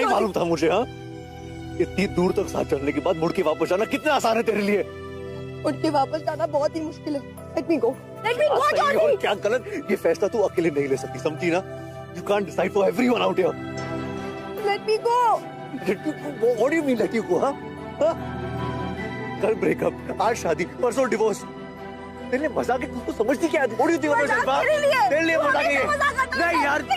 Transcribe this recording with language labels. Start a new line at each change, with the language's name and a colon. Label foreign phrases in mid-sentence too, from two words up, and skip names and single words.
Hindi: नहीं मालूम था मुझे। हाँ, इतनी दूर तक साथ चलने के बाद मुड़ के वापस जाना कितना आसान है तेरे लिए। उठ के वापस जाना बहुत ही मुश्किल है।
English: Let me go. Let me go,
Hindi: सही Georgie. और क्या गलत, ये फैसला तू अकेले नहीं ले सकती, समझी ना?
English: You can't decide for everyone out here. Let me go. Let you go? What do you mean let you go?
Hindi: हाँ? कल ब्रेकअप, आज शादी, परसों डिवोर्स। तेरे लिए मजाक है, तू समझती क्या है?
English: What do you think of yourself?
Hindi: मजाक तेरे लिए। तेरे लिए तू मजाक हमेशा है। मजाक करता नहीं है। यार, लेकिन